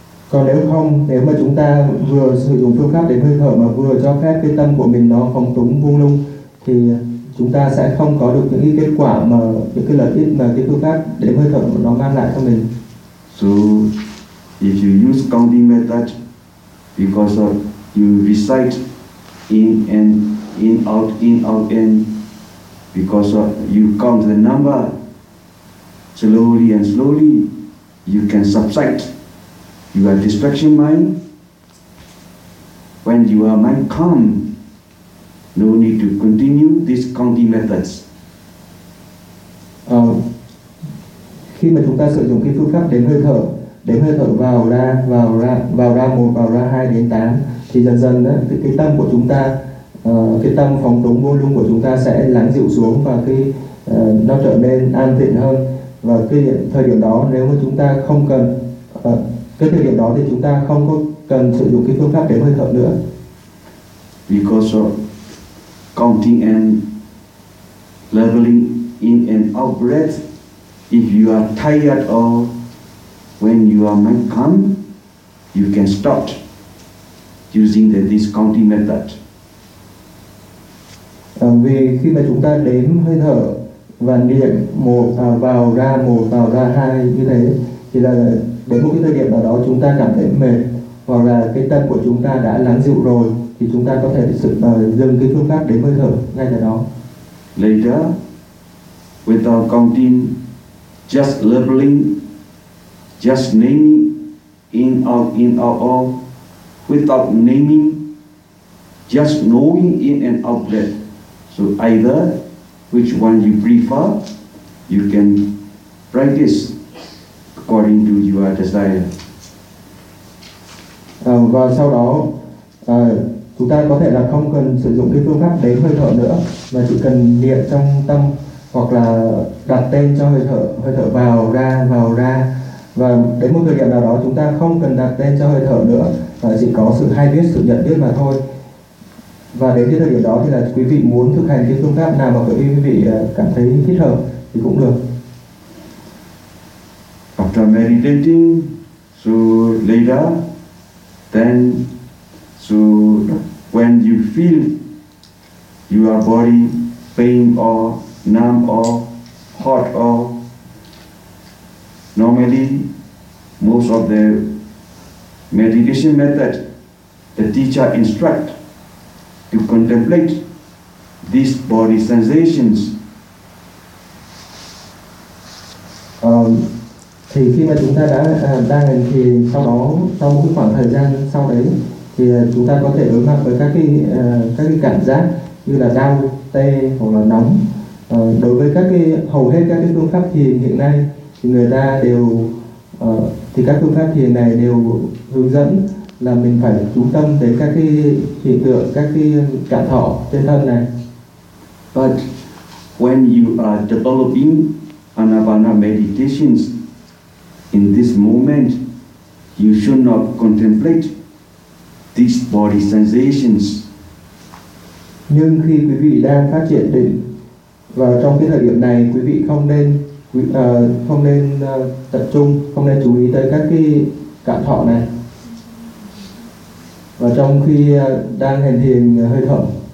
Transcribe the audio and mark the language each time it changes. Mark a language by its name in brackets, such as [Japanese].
[Vietnamese] Còn nếu không, nếu mà chúng ta vừa sử dụng phương pháp đếm hơi thở mà vừa cho phép cái tâm của mình nó phóng túng buông lung thì chúng ta sẽ không có được những cái kết quả mà những cái lợi ích mà cái phương pháp để hơi thở nó mang lại cho mình. [English] So if you use counting method because of you recite in and in out and because of you count the number slowly and slowly, you can subside your distraction mind. When your mind calm, no need to continue these counting methods. [Vietnamese] Khi mà chúng ta sử dụng cái phương pháp đếm hơi thở vào ra một, vào ra hai đến tám, thì dần dần đó, cái tâm của chúng ta, cái tâm phóng túng vô lung của chúng ta sẽ lắng dịu xuống và khi nó trở nên an tịnh hơn. Và cái thời điểm đó nếu mà chúng ta không cần, cái thời điểm đó thì chúng ta không có cần sử dụng cái phương pháp đếm hơi thở nữa. [English] Because of counting and leveling in and out breath, if you are tired or when your mind comes, you can stop using this counting method. [Vietnamese] Vì khi mà chúng ta đếm hơi thở và niệm một vào ra một, vào ra hai như thế, thì là đến một cái thời điểm nào đó chúng ta cảm thấy mệt hoặc là cái tâm của chúng ta đã lắng dịu rồi, thì chúng ta có thể dừng cái phương pháp đếm hơi thở ngay tại đó. [English] Later, without counting, just labeling, just naming in out all, without naming, just knowing in and out breath. So either which one you prefer, you can practice according to your desire. [Vietnamese] Và sau đó chúng ta có thể là không cần sử dụng cái phương pháp đếm hơi thở nữa, mà chỉ cần niệm trong tâm hoặc là đặt tên cho hơi thở vào ra, vào ra. Và đến một thời điểm nào đó chúng ta không cần đặt tên cho hơi thở nữa, và chỉ có sự hay biết, sự nhận biết mà thôi. Và đến cái thời điểm đó thì là quý vị muốn thực hành cái phương pháp nào mà quý vị cảm thấy thích hợp thì cũng được. [English] After meditating, so later, then, so when you feel your body pain or numb or hot or normally, most of the meditation method, the teacher instruct to contemplate these body sensations. [Vietnamese] Thì khi mà chúng ta đã đang hành thì sau đó, sau một khoảng thời gian sau đấy thì chúng ta có thể đối mặt với các cái cảm giác như là đau, tê hoặc là nóng. Đối với các cái hầu hết các cái phương pháp thiền hiện nay thì người ta đều thì các phương pháp thiền này đều hướng dẫn là mình phải chú tâm đến các cái hiện tượng, các cái cảm thọ trên thân này. [English] But when you are developing anapana meditations in this moment, you should not contemplate these body sensations. [Vietnamese] Nhưng khi quý vị đang phát triển định và trong cái thời điểm này quý vị không nên tập trung, không nên chú ý tới các cái cảm thọ này. Và trong khi đang hành thiền hơi thở.